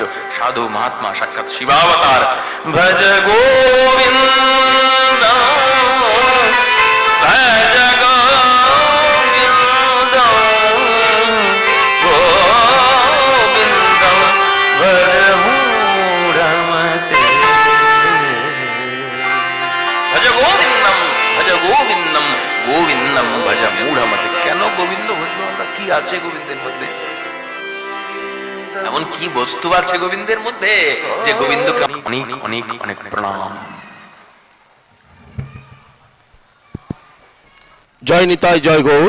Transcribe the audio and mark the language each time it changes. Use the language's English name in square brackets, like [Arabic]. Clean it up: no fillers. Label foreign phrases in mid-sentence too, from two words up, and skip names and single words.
[Sanskrit] সাধু মহাত্মা সাক্ষাৎ শিবাবতার। ভজ গোবিন্দ ভজ গোবিন্দ গোবিন্দ ভজ মূঢ়মতে, ভজ গোবিন্দম ভজ গোবিন্দম গোবিন্দম ভজ মূঢ়মতে। [Bangla] কেন গোবিন্দ ভজবো আমরা? কি আছে গোবিন্দের মধ্যে? এমন কি বস্তু আছে গোবিন্দের মধ্যে যে গোবিন্দকে অনেক অনেক অনেক প্রণাম। জয় নিতাই, জয় গৌর।